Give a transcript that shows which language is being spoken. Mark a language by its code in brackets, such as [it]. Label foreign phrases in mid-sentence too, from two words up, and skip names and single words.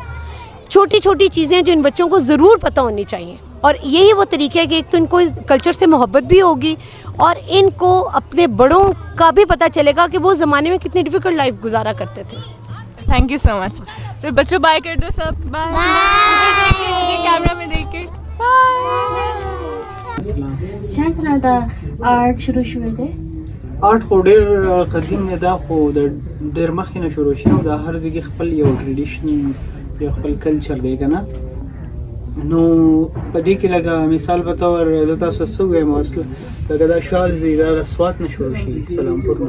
[ur] چھوٹی چھوٹی چیزیں جو ان بچوں کو ضرور پتا ہونی چاہئیں، اور یہی وہ طریقہ ہے کہ ایک تو ان کو اس کلچر سے محبت بھی ہوگی اور ان کو اپنے بڑوں کا بھی پتا چلے گا کہ وہ زمانے میں کتنی [en] difficult life [ur] گزارا کرتے تھے. [en] Thank you so much. [ur] تو بچو بائے کر دو سب، بائے. کیمرہ میں دیکھ کے [ps] چند کنه دا آرت شروع شده؟ آرت خو ډېر قدیم نه ده، خو د ډېر مخکې نه شروع شوی او د هر ځای خپل یو ټریډیشن یا خپل کلچر دی که نه. نو په دې کې لکه مثال په طور زه تاسو څه ووایم، لکه دا شال دی، دا د سوات نه شروع شوي، سلامپور نه.